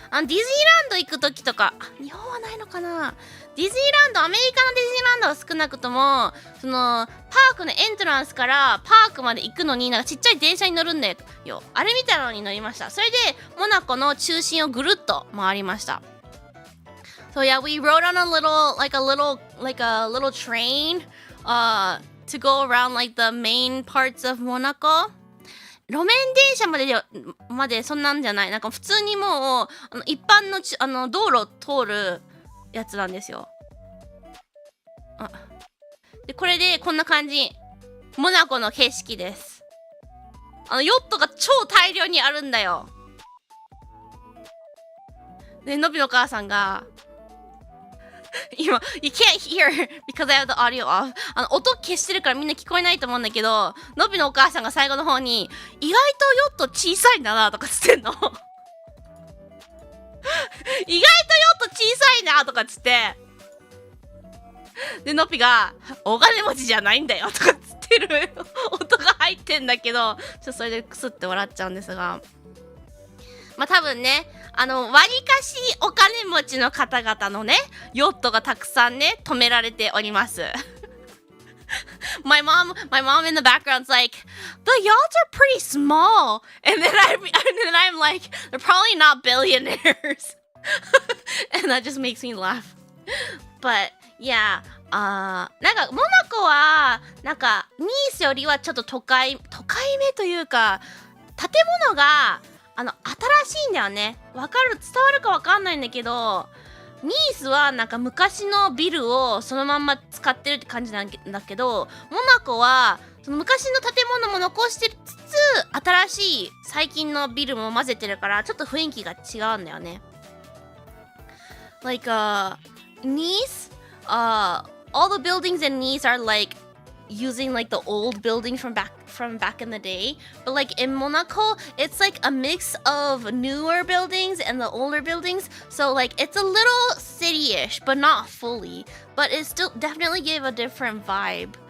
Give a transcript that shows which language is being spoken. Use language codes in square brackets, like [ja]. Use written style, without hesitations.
[ja] ディズニーランド行くときとか、日本はないのかな。ディズニーランド、アメリカのディズニーランドは少なくとも、パークのエントランスからパークまで行くのにちっちゃい電車に乗るんだよ。あれみたいなのに乗りました。それでモナコの中心をぐるっと回りました。 [en] So yeah, we rode on a little train to go around like the main parts of Monaco. [ja] 路面電車までそんなんじゃない。普通にもう一般の道路を通るやつなんですよ。でこれでこんな感じ。モナコの景色です。ヨットが超大量にあるんだよ。でのびの母さんが今 [en] You can't hear because I have the audio off [ja] 音消してるからみんな聞こえないと思うんだけど、のびのお母さんが最後の方に意外とヨット小さいんだなとかつってんの。意外とヨット小さいなとかっつって。で、のっぴが、お金持ちじゃないんだよとかっつってる音が入ってんだけど、それでクスって笑っちゃうんですが。まあ、多分ね、わりかしお金持ちの方々のね、ヨットがたくさんね、止められております。 [en] my mom in the background's like, the yachts are pretty small. And then I'm like, they're probably not billionaires. And that just makes me laugh. But, yeah. [ja] なんか、モナコは、なんか、ニースよりはちょっと都会めというか、建物が、新しいんだよね。伝わるかわかんないんだけど、ニースはなんか昔のビルをそのまんま使ってるって感じなんだけど、モナコはその昔の建物も残してつつ、新しい最近のビルも混ぜてるから、ちょっと雰囲気が違うんだよね。 [en] Like, Nice, all the buildings in Nice are like using like the old buildings from back in the day, but like in Monaco it's like a mix of newer buildings and the older buildings, so like it's a little city-ish but not fully, but it still definitely gave a different vibe.